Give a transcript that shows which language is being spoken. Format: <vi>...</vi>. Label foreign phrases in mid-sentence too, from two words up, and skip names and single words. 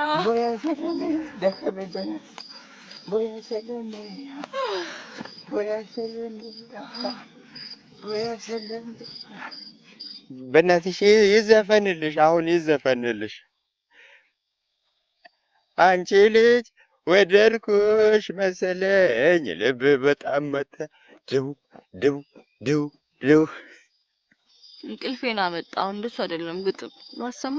<ar>ويا سلمي دخل البنات ويا سلمي ويا سلمي ويا سلمي</ar> <am>በእናትሽ ይዘፈንልሽ አሁን ይዘፈንልሽ አንቺ ልጅ ወደድኩሽ መሰለኝ ልብ በጣም መታ ድው ድው ድው ድው እንቅልፌን አመጣው እንደሱ አይደለም ግጥም ማሰማ</am>